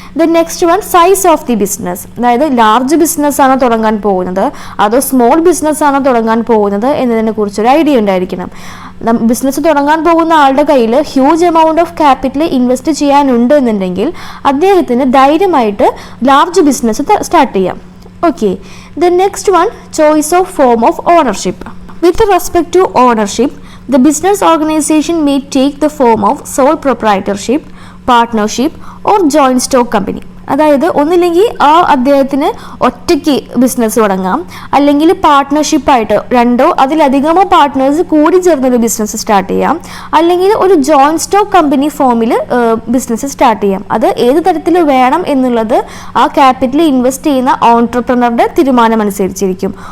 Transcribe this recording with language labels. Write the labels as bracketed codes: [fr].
[en] then next one, size of the business, [ml] അതായത് large business ആണോ തുടങ്ങാൻ പോകുന്നത് അതോ സ്മോൾ ബിസിനസ് ആണോ തുടങ്ങാൻ പോകുന്നത് എന്നതിനെ കുറിച്ചൊരു ഐഡിയ ഉണ്ടായിരിക്കണം. ബിസിനസ് തുടങ്ങാൻ പോകുന്ന ആളുടെ കയ്യിൽ huge amount of capital invest ചെയ്യാനുണ്ട് എന്നുണ്ടെങ്കിൽ അദ്ദേഹത്തിന് ധൈര്യമായിട്ട് ലാർജ് ബിസിനസ് സ്റ്റാർട്ട് ചെയ്യാം. [en] Okay, the next one, choice of form of ownership. With respect to ownership, the business organization may take the form of sole proprietorship, partnership or joint stock company. [ml] അതായത് ഒന്നില്ലെങ്കിൽ ആ അദ്ദേഹത്തിന് ഒറ്റയ്ക്ക് business തുടങ്ങാം, അല്ലെങ്കിൽ പാർട്ട്ണർഷിപ്പായിട്ട് രണ്ടോ അതിലധികമോ പാർട്ട്നേഴ്സ് കൂടി ചേർന്നൊരു ബിസിനസ് സ്റ്റാർട്ട് ചെയ്യാം, അല്ലെങ്കിൽ ഒരു ജോയിന്റ് സ്റ്റോക്ക് കമ്പനി ഫോമിൽ ബിസിനസ് സ്റ്റാർട്ട് ചെയ്യാം. അത് ഏത് തരത്തിൽ വേണം എന്നുള്ളത് ആ ക്യാപിറ്റൽ ഇൻവെസ്റ്റ് ചെയ്യുന്ന ഓൺട്രപ്രണറുടെ തീരുമാനം അനുസരിച്ചിരിക്കും.